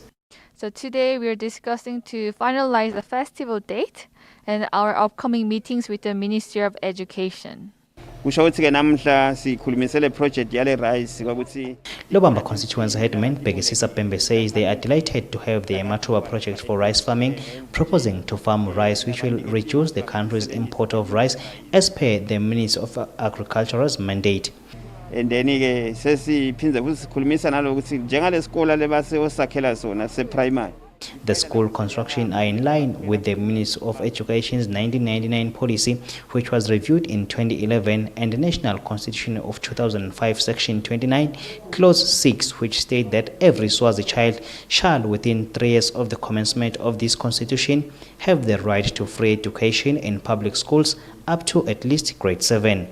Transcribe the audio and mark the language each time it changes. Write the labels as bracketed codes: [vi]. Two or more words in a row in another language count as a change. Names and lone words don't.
[en] So today we are discussing to finalize the festival date and our upcoming meetings with the Ministry of Education. Lobamba constituency headman Begisisa Pembe says they are delighted to have the Ematuba project for rice farming, proposing to farm rice which will reduce the country's import of rice as per the Minister of Agriculture's mandate. [ss] And then ke sesiphindze kusikhulumisa nalokuthi njengalesikole lebase osakhela sona se-primary. [en] The school construction are in line with the Ministry of Education's 1999 policy, which was reviewed in 2011, and the National Constitution of 2005, Section 29, Clause 6, which state that every Swazi child shall, within 3 years of the commencement of this constitution, have the right to free education in public schools up to at least grade 7.